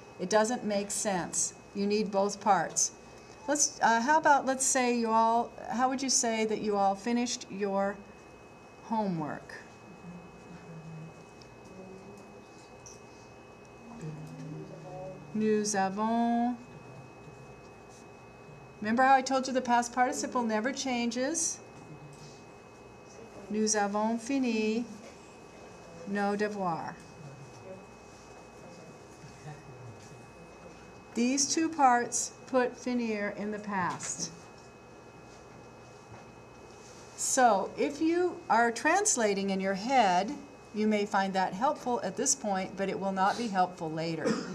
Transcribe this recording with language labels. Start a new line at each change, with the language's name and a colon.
English: It doesn't make sense. You need both parts. How about, let's say how would you say that you all finished your homework?
French: Nous avons.
English: Remember how I told you the past participle never changes?
French: Nous avons fini nos devoirs.
English: These two parts put finir in the past. So if you are translating in your head, you may find that helpful at this point, but it will not be helpful later.